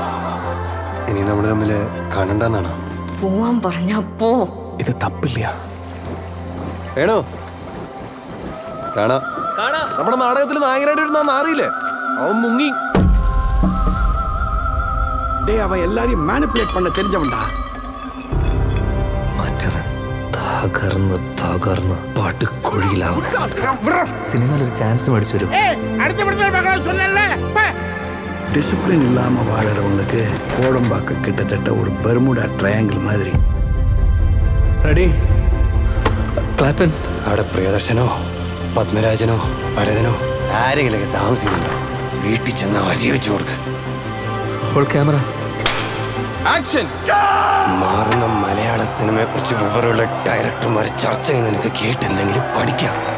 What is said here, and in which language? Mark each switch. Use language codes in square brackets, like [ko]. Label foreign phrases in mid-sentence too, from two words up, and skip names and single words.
[ml] ഇനി നമ്മൾ തമ്മിൽ കാണണ്ടെന്നാണോ? പോവാൻ പറഞ്ഞാ പോ. ഇത് തപ്പില്ല. വേണോ? കാണാം. നമ്മുടെ നാടകത്തിൽ നായകനായിട്ട് വരുന്ന അറിയില്ലേ? അവൻ മുങ്ങി. അവൻ എല്ലാരെയും മാനിപ്പുലേറ്റ് [ta] பண்ண தெரிஞ்சவன்டா. [ml] മറ്റവൻ തകർന്ന് പാട്ടുകുഴിയിലാവും. സിനിമയിൽ ഒരു ചാൻസ് മേടിച്ചു വരും. [ta] டிசிப்ளின் இல்லாம வாழறவங்களுக்கு கோடம்பாக்கம் கிட்டத்தட்ட ஒரு பெர்முடா ட்ரையாங்கிள் மாதிரி. [ml] റെഡി, ക്ലാപ്പൻ. അവിടെ പ്രിയദർശനോ പത്മരാജനോ ഭരതനോ ആരെങ്കിലൊക്കെ താമസിക്കുന്നുണ്ടോ? വീട്ടിൽ ചെന്ന് അജി വെച്ചു കൊടുക്ക്. ക്യാമറ ആക്ഷൻ. മാറുന്ന മലയാള സിനിമയെ കുറിച്ച് വിവരമുള്ള ഡയറക്ടർമാർ ചർച്ച ചെയ്യുന്ന നിനക്ക് കേട്ടെന്തെങ്കിലും പഠിക്കാം.